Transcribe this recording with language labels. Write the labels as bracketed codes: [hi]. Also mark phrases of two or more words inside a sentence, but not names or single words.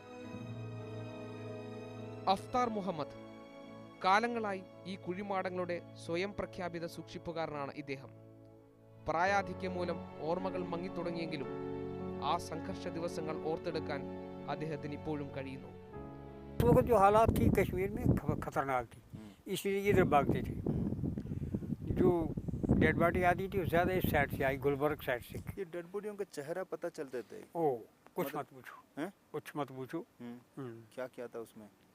[ml] അഫ്താർ മുഹമ്മദ് കാലങ്ങളായി ഈ കുഴിമാടങ്ങളുടെ സ്വയം പ്രഖ്യാപിത സൂക്ഷിപ്പുകാരനാണ് ഇദ്ദേഹം. പ്രായാധിക്യം മൂലം ഓർമ്മകൾ മങ്ങിത്തുടങ്ങിയെങ്കിലും ആ സംഘർഷ ദിവസങ്ങൾ ഓർത്തെടുക്കാൻ അദ്ദേഹത്തിന് ഇപ്പോഴും കഴിയുന്നു. [hi] उस वक्त जो हालात थी कश्मीर में खतरनाक थी, इसलिए इधर भागते थे. जो [en] dead body [hi] आती थी वो ज़्यादा इस साइड से आई, गुलबर्ग साइड से. ये [en] dead bodies [hi] का चेहरा पता चलते थे? ओ कुछ मत पूछो, हैं? कुछ मत पूछो. क्या क्या था उसमें?